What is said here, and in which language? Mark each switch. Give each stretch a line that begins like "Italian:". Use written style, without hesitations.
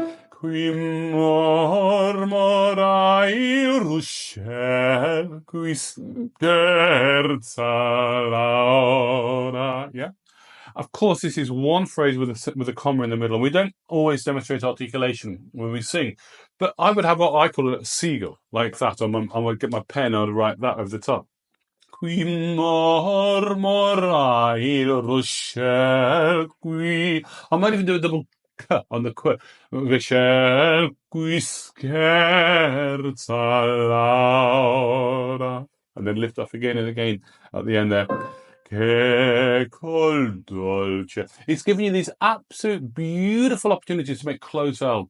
Italian: Qui mormora il ruscello, qui scherza l'aura. Yeah.
English: Of course, this is one phrase with a comma in the middle, and we don't always demonstrate articulation when we sing. But I would have what I call a seagull, like that. I would get my pen and I would write that over the top.
Italian: Qui mormora il ruscello, qui.
English: I might even do a double k on the qu.
Italian: Ruscello, qui scherza l'aura.
English: And then lift off again and again at the end there.
Italian: Che col dolce.
English: It's giving you these absolute beautiful opportunities to make closed vowel.